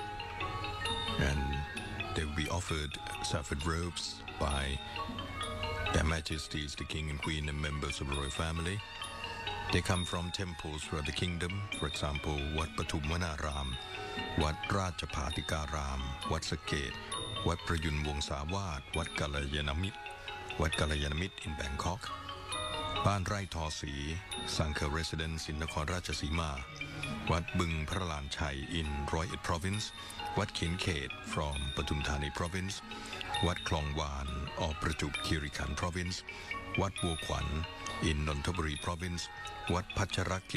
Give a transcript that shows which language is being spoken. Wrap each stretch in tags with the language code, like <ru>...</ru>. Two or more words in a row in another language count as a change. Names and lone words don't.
<en>and they will be offered saffron robes by Their Majesties the King and Queen and members of the royal family. They come from temples throughout the kingdom, for example, Wat Patumwanaram, Wat Rajapatikaram, Wat Saket, Wat Prayun Wongsawat, Wat Kalayanamit in Bangkok, บ้านไร่ทอศรี Sangha Residence in นครราชสีมา วัดบึงพระลานชัย in ร้อยเอ็ด Province วัด เขียนเขต from ปทุมธานี Province วัดคลองวาน of ประจวบคีรีขันธ์ Province วัดบัวขวัญ in นนทบุรี Province วัดพัชรกิ</en>